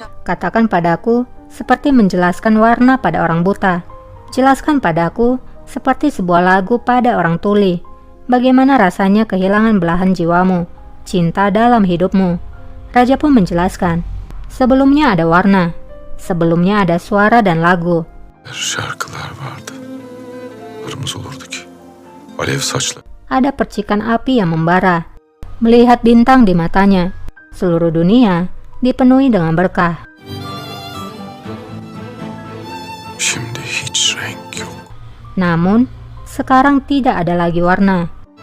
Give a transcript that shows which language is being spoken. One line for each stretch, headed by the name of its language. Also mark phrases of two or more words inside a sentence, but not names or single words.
Indonesian: Katakan padaku seperti menjelaskan warna pada orang buta. Jelaskan padaku seperti sebuah lagu pada orang tuli. Bagaimana rasanya kehilangan belahan jiwamu, cinta dalam hidupmu. Raja pun menjelaskan, sebelumnya ada warna, sebelumnya ada suara dan lagu.
Turkish: Şarkılar vardı. Kırmızı olurdu ki. Alev saçlı.
Indonesian: Ada percikan api yang membara. Melihat bintang di matanya, seluruh dunia dipenuhi dengan berkah.
Turkish: Şimdi hiç renk yok.
Indonesian: Namun, sekarang tidak ada lagi warna.